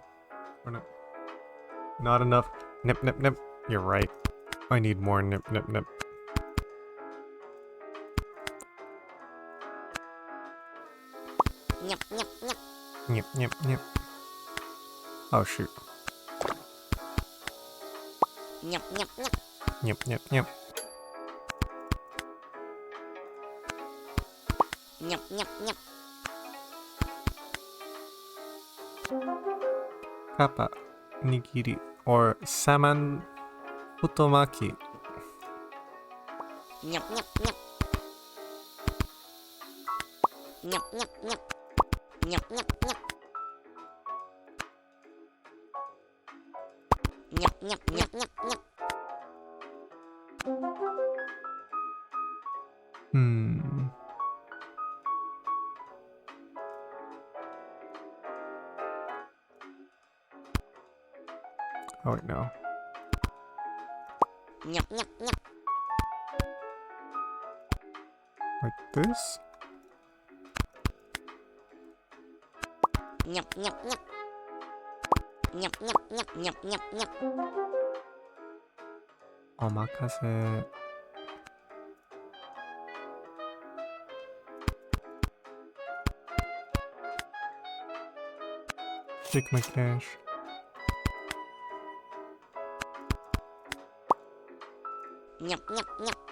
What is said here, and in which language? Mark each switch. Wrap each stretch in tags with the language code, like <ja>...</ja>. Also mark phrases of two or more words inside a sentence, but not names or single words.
<en>Or not. Not enough. Nip nip nip. You're right. I need more nip nip nip. Nyap, nyap, nyap. Nip nip nip. Oh shoot. Nyap, nyap, nyap. Nip nip nip. Nyap, nyap, nyap. Kappa. Nigiri. Or salmon futomaki. Nyap, nyap, nyap. Nyap, nyap, nyap. Nyap, nyap, nyap. Nyap, nyap, nyap, nyap, nyap. Hmm. Oh wait, no. Nyap, nyap, nyap. Like this? Nyap, nyap, nyap. Nyap, nyap, nyap, nyap, nyap, nyap. Omakase. Take my cash. Nyap, nyap, nyap.</en>